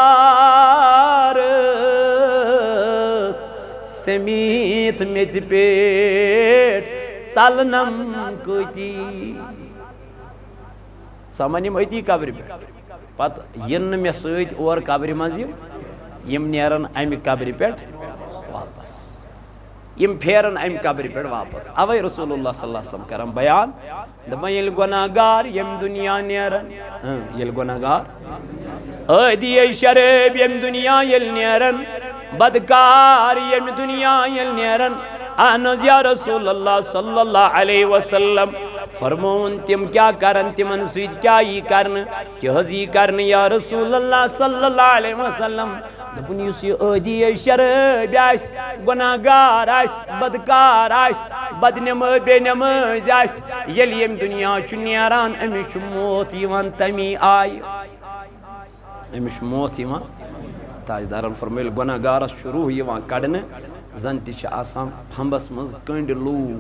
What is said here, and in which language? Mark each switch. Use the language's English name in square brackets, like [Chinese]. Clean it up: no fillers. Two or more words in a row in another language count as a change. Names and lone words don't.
[Kashmiri] سمیت میٚژِ پیٹھ ژلنم کۭتی سمان یم أتی قبرِ پٮ۪ٹھ پتہٕ ین نہٕ مےٚ سۭتۍ اور قبرِ منٛز یم نیرن امہِ قبرِ پٮ۪ٹھ واپس یم پھیرن امہِ قبرِ پٮ۪ٹھ واپس اوے [Arabic] رسول اللہ صلی اللہ علیہ وسلم [Kashmiri] کران بیان دپان ییٚلہِ گۄناہ گار یم دنیا نیرن ییٚلہِ گۄناہ گار عٲدی شرٲبۍ یم دنیا ییٚلہِ نیرن بدکار یم دنیا ییٚلہِ نیرن اہن حظ [Arabic] یا رسول اللہ صلی اللہ علیہ وسلم [Kashmiri] فرمون تم کیا کرن تمن سۭتۍ کیا یی کرنہٕ کیٛاہ حظ یی کرنہٕ [Arabic] یا رسول اللہ صلی اللہ علیہ وسلم [Kashmiri] دپُن یُس یہِ عٲدی شرٲبۍ آسہِ گۄناہ گار آسہِ بدکار آسہِ بے نمٲزۍ آسہِ ییٚلہِ ییٚمہِ دُنیا چھُ نیران أمِس چھُ موت یِوان تمی آیہِ أمِس چھُ موت یِوان تاجدارن فرمٲیل گۄناہ گارس چھُ روح یِوان کڑنہٕ زن تہِ چھِ آسان پھمبس منٛز کٔنٛڈۍ لوٗر